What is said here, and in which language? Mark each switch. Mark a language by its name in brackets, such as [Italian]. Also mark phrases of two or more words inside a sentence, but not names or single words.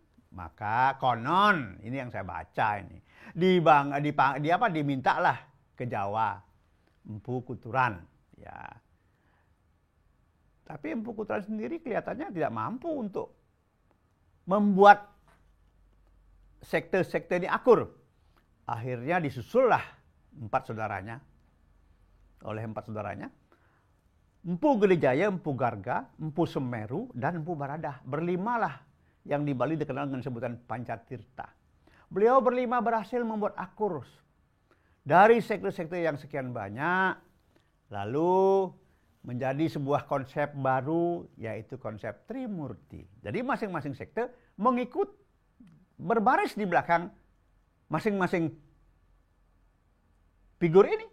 [Indonesian] Maka konon, ini yang saya baca ini, dimintalah ke Jawa Empu Kuturan, ya. Tapi Empu Kuturan sendiri kelihatannya tidak mampu untuk membuat sekte-sekte ini akur. Akhirnya disusullah oleh empat saudaranya, Empu Gedejaya, Empu Garga, Empu Semeru, dan Empu Baradah. Berlimalah yang di Bali dikenal dengan sebutan Pancatirta. Beliau berlima berhasil membuat akur dari sekte-sekte yang sekian banyak, lalu menjadi sebuah konsep baru, yaitu konsep Trimurti. Jadi masing-masing sekte mengikut berbaris di belakang masing-masing figur ini.